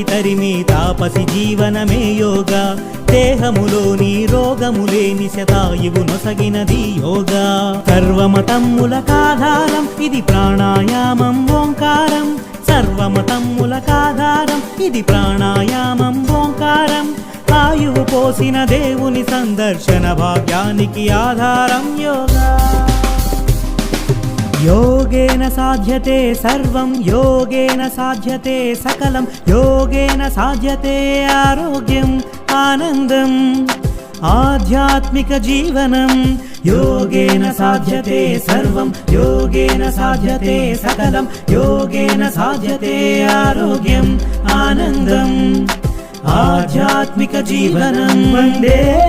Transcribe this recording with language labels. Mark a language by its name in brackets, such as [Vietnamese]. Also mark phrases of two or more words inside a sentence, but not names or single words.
[Telugu] తరిమే తాపసి జీవనమే యోగా దేహములోని రోగములేని శతాయువు నొసగినది యోగా సర్వమతమ్ములకాధారం ఇది ప్రాణాయామం ఓంకారం సర్వమతమ్ములకాధారం ఇది ప్రాణాయామం ఓంకారం ఆయువు పోసిన దేవుని సందర్శన భాగ్యానికి ఆధారం యోగా [Sanskrit] योगेन साध्यते सर्वं योगेन साध्यते सकलं योगेन साध्यते आरोग्यम् आनन्दम् आध्यात्मिकजीवनं योगेन साध्यते सर्वं योगेन साध्यते सकलं योगेन साध्यते आरोग्यम् आनन्दम् आध्यात्मिकजीवनं वन्दे